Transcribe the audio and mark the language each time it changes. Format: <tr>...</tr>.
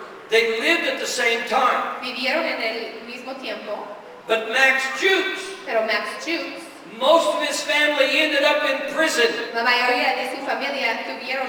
<en>They lived at the same time,</en> <es>Vivieron en el mismo tiempo,</es> <en>but Max Jukes,</en> <es>pero Max Jukes,</es> <en>most of his family ended up in prison.</en> <es>la mayoría de su familia tuvieron</es>